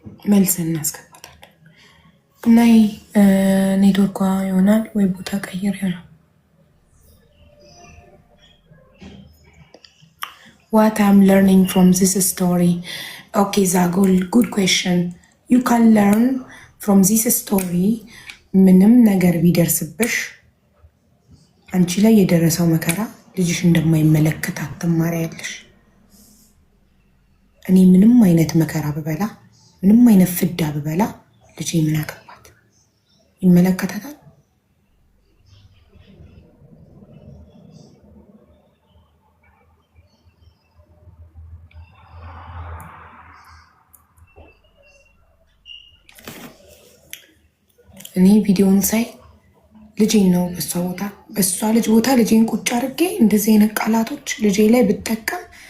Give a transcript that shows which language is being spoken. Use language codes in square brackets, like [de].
[am] መልስ እናስገባታለን እና ኔትወርኳ ይሆናል ወይ ቦታ ቀይር ይሆናል። [en] What I'm learning from this story. Okay, Zagul, good question. You can learn from this story. [am] ምንም ነገር ቢደርስብሽ አንቺ ላይ የደረሰው መከራ ልጅሽ እንደማይመለከታት ትማሪያለሽ። እኔ ምንም አይነት መከራ ብበላ ምንም አይነት ፍዳ ብበላ ልጄ ምን አገባት? ይመለከታታል። እኔ ቪዲዮውን ሳይ ልጄን ነው በሷ ልጅ ቦታ ልጄን ቁጭ አድርጌ እንደዚህ አይነት ቃላቶች ልጄ ላይ ብጠቀም